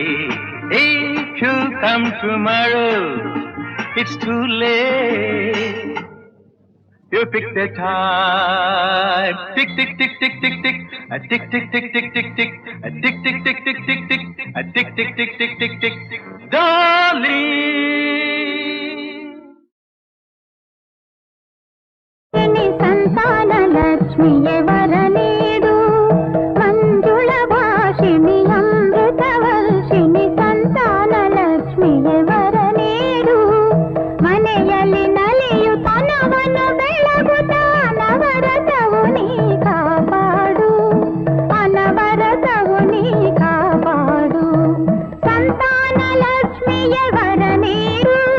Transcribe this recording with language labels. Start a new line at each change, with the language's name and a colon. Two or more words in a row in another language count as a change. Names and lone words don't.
English: If you come tomorrow, it's too late. You pick the time. Tick, tick, tick, tick, tick, tick. A tick, tick, tick, tick, tick, tick. A tick, tick, tick, tick, tick, tick. A tick, tick, tick, tick, tick, tick. Darling.
Kannada: ಸಂತಾನ ಲಕ್ಷ್ಮಿಯೇ ವರ ನೀಡು ಮಂಜುಳ ಭಾಷಿಣಿ ಅಮೃತ ವರ್ಷಿಣಿ ಸಂತಾನ ಲಕ್ಷ್ಮಿಯೇ ವರ ನೀಡು ಮನೆಯಲ್ಲಿ ನಲಿಯು ತನವನ್ನು ಬೆಳಗುತ್ತ ಅನವರತವು ನೀ ಕಾಪಾಡು ಅನವರತವು ನೀ ಕಾಪಾಡು ಸಂತಾನ ಲಕ್ಷ್ಮಿಯೇ ವರ ನೀಡು